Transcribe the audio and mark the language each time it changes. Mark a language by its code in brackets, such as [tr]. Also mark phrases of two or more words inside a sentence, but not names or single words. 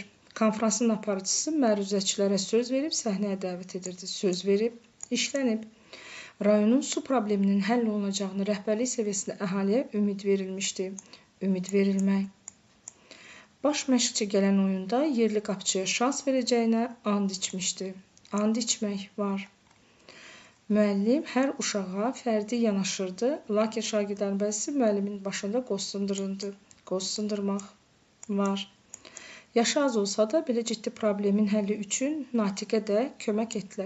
[az] Konfransın aparıcısı məruzəçilərə söz verib, səhnəyə dəvət edirdi. Söz verib, işlənib. Rayonun su probleminin həll olunacağını rəhbərlik səviyyəsində əhaliyə ümid verilmişdi. Ümid verilmək. Baş məşqçi gələn oyunda yerli qapıçıya şans verəcəyinə and içmişdi. And içmək var. Müəllim hər uşağa fərdi yanaşırdı, lakin şagirdlərin bəzisi müəllimin başında qoz sındırırdı. Qoz sındırmaq var. Yaşı az olsa da belə ciddi problemin həlli üçün natiqə də kömək etdilər.